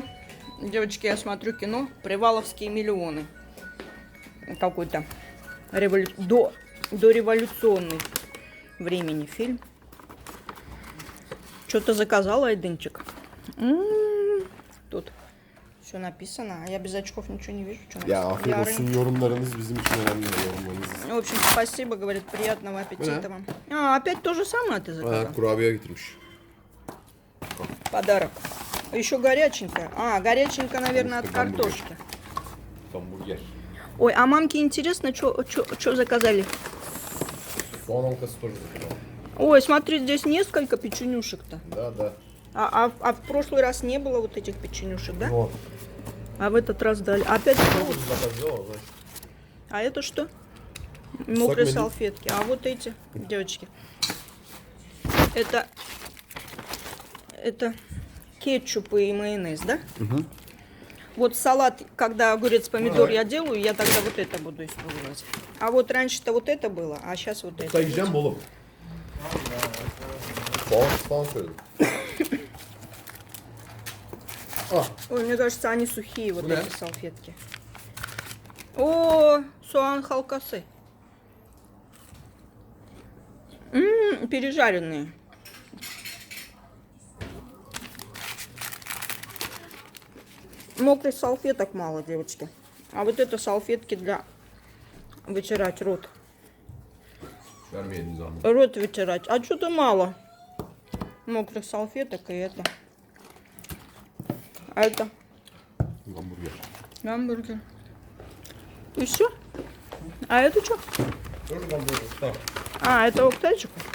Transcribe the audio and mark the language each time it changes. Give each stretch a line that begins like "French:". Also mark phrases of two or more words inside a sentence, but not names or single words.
Russian: Девочки, я смотрю кино «Приваловские миллионы». Какой-то дореволюционный времени фильм. Что-то заказал Айдынчик. Тут все написано, а я без очков ничего не вижу. Что
Turkish: Ya afiyet olsun, yorumlarınız bizim için önemli, yorumlarınız.
Russian: В общем, спасибо, говорит, приятного аппетита вам. А, опять то же самое ты заказал?
Turkish: Kurabiye getirmiş.
Russian: Подарок. Еще горяченькая. А, горяченькая, наверное, от Гамбургер. картошки. Hamburger. Ой, а мамке интересно, что заказали?
Turkish: Soğan halkası
Russian: тоже заказал. Ой, смотри, здесь несколько печенюшек-то. Да, да. А в прошлый раз не было вот этих печенюшек, да? Вот. А в этот раз дали. Опять что? Заказ сделал, значит. А это что? Мокрые меню. салфетки. А вот эти, девочки. Это кетчуп и майонез, да? Угу. Вот салат, когда огурец, помидор я делаю, я тогда вот это буду использовать. А вот раньше-то вот это было, а сейчас вот это.
Turkish: Sayacağım oğlum. Soğan söyledim.
Russian: Ой, мне кажется, они сухие, вот Да. эти салфетки. О,
Turkish: soğan halkası.
Russian: Пережаренные. Мокрых салфеток мало, девочки. А вот это салфетки для вытирать рот.
Turkish: Vermeyelim zahmet.
Russian: Рот вытирать. А что-то мало. Мокрых салфеток и это. А это Hamburger. гамбургер. И все? А это что? Тоже hamburger. Так. А, это октайчик.